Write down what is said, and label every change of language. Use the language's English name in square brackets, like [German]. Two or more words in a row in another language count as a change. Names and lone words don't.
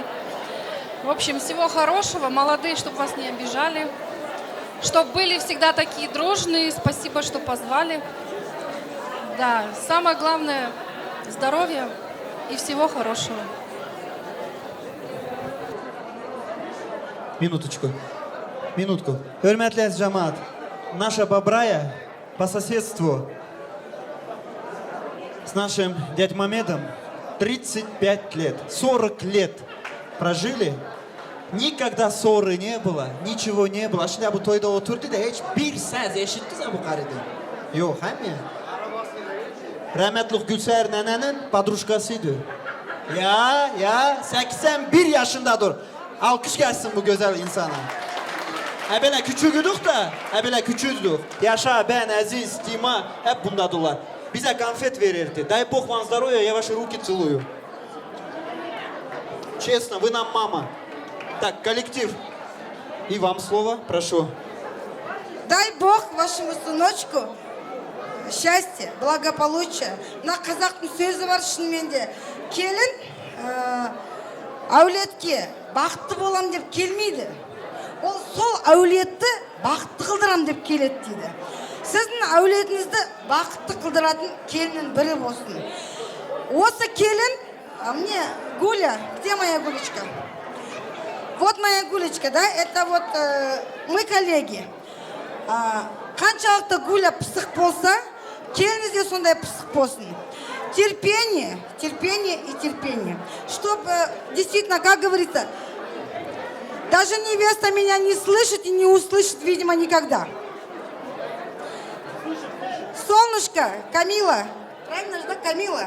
[Russian] В общем, всего хорошего, молодые, чтобы вас не обижали, чтобы были всегда такие дружные. Спасибо, что позвали. Да, самое главное – здоровья и всего хорошего. Минуточку. Минутку. [Turkish] Hürmetli cemaat, [Russian] наша Бабрая по соседству с нашим дядь Мамедом 35 лет, 40 лет прожили. Никогда ссоры не было, ничего не было. [Turkish] Şimdi bu toyda oturdu da hiç bir söz eşittiniz mi bu karıdan? Yok, hem ya. Rahmetli Gülseher nenenin padruşkasıydı. Ya 81 yaşındadır. Alkış gelsin bu güzel insana. Böyle küçüğüdük da, böyle küçüğüdük. Yaşa, ben, Aziz, Dima hep bundadırlar. Bize konfet verirdi. [Russian] Дай Бог вам здоровья, я ваши руки целую. Честно, вы нам мама. Так, коллектив. И вам слово, прошу. Дай Бог вашему сыночку счастья, благополучия. [Kazakh] На қазақтың сөзі бар шынымен де. Келін әулетке бақытты болам деп келмейді. Ол сол әулетті бақытты қылдырам деп келеді дейді. Сіздің әулетіңізді бақытты қылдыратын келіннің бірі болсын. Осы келін, [Russian] мне Гуля, где моя Гулечка? Вот моя Гулечка, да, это вот мы коллеги. [Kazakh] Қаншалықты Гуля пысық болса, келіңіз де сондай пысық болсын. [Russian] Терпение, терпение и терпение. Чтобы действительно, как говорится, даже невеста меня не слышит и не услышит, видимо, никогда. Солнышко, Камила, правильно же, да, Камила?